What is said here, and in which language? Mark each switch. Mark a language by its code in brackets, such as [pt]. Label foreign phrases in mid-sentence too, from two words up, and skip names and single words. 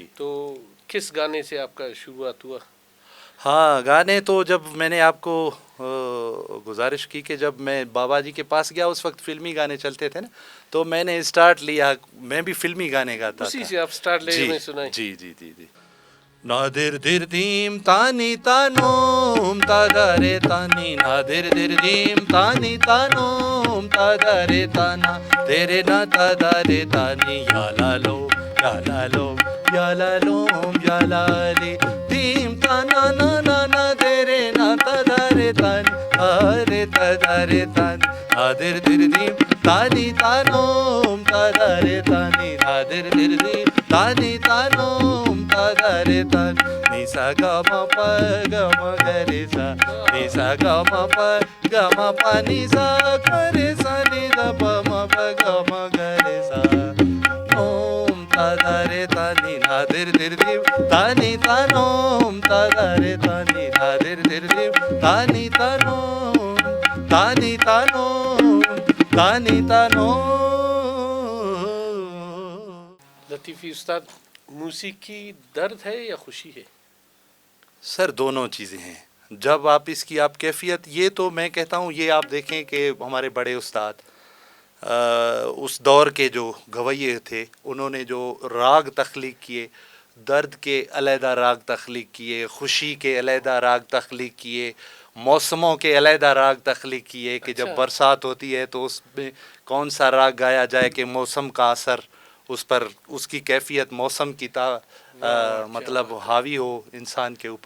[ur] تو کس گانے سے آپ کا شروعات ہوا؟ ہاں، گانے تو جب میں نے آپ کو گزارش کی کہ جب میں بابا جی کے پاس گیا اس وقت فلمی گانے چلتے تھے نا، تو میں نے اسٹارٹ لیا، میں بھی فلمی گانے گاتا تھا. اسی سے آپ اسٹارٹ لے، میں سنا ہے. جی. Nadir dir dim tani tanum tadare tani nadir dir dim tani tanum tadare tana tere na tadare tani yalalo yalalo yalalom yalali dim tana na na na tere na tadare tani are tadare tani nadir dir dim tani tanum tadare tani nadir dir dim tani tanum tadare tan ni sa ga ma pa ga ma ga re sa ni sa ga ma pa ga ma pa ni sa ga re sa ni da pa ma pa ga ma ga re sa om tadare tani nadir dir dim tani tanom tadare tani nadir dir dim tani tanom tani tanom tani tanom. लतीफ़ी उस्ताद, موسیقی درد ہے یا خوشی ہے؟ سر دونوں چیزیں ہیں. جب آپ اس کی آپ کیفیت، یہ تو میں کہتا ہوں یہ آپ دیکھیں کہ ہمارے بڑے استاد اس دور کے جو گویے تھے انہوں نے جو راگ تخلیق کیے، درد کے علیحدہ راگ تخلیق کیے، خوشی کے علیحدہ راگ تخلیق کیے، موسموں کے علیحدہ راگ تخلیق کیے کہ جب برسات ہوتی ہے تو اس میں کون سا راگ گایا جائے کہ موسم کا اثر اس پر، اس کی کیفیت موسم کی مطلب حاوی ہو انسان کے اوپر.